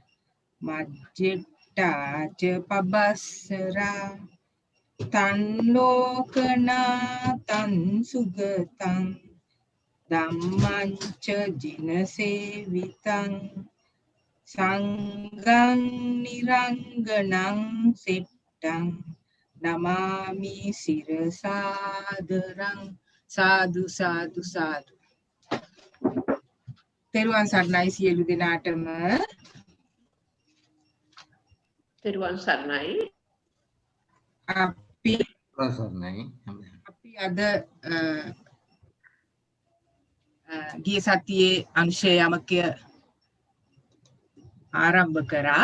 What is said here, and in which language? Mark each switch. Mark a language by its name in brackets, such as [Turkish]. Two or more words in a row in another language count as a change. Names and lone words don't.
[Pali] මජ්ජට්ටාච පබස්සරා තන් ලෝකනා තන් සුගතං ධම්මංච ජින සේවිතං සංඝං නිරංගනං සෙට්ටං නමාමි සිරසාදරං සාදු සාදු සාදු. [Sinhala] තෙරුවන් සරණයි සියලු දෙනාටම. තෙරුවන් සරණයි. අපි අද ගිය සතියේ අංශය යමකය ආරම්භ කරා.